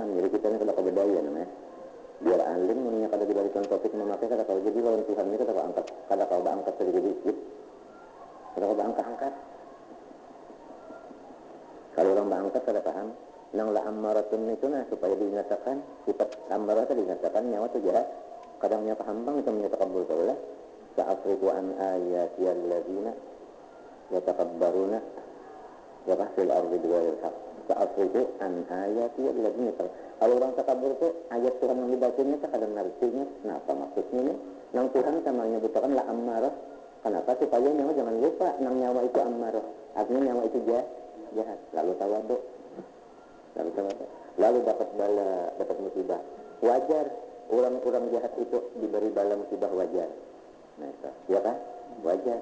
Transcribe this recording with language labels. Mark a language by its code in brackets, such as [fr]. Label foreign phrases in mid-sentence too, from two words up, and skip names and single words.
[bjn] Jadi kita ini kada kebedaya namanya. Biar alim menanya kada dibalikan topik memakai kada kau jadi lawan Tuhan ini kada kau angkat, kada kau angkat sedikit-sedikit. Kada kau angkat. Kalau orang berangkat kada paham, nang [ar] لأمارة [bjn] itu nah supaya dinyatakan sifat ammarat dinyatakan nyawa tu jahat. Kadangnya paham bang itu menyatakan betul lah. [ar] سأصرف عن آياتي الذين يتكبرون وفي الأرض بغير الحق. سأصرف عن آياتي الذين. [bjn] Kalau orang takabur itu ayat Tuhan yang dibacanya tak ada artinya. Kenapa maksudnya ini? Nang Tuhan sama menyebutkan [ar] لأمارة. [bjn] Kenapa? Supaya nyawa jangan lupa nang nyawa itu ammarah. Artinya nyawa itu jahat. Lalu tawaduk. Lalu dapat bala, dapat musibah. Wajar orang-orang jahat itu diberi bala musibah wajar. Nah, itu. Ya kan? Wajar.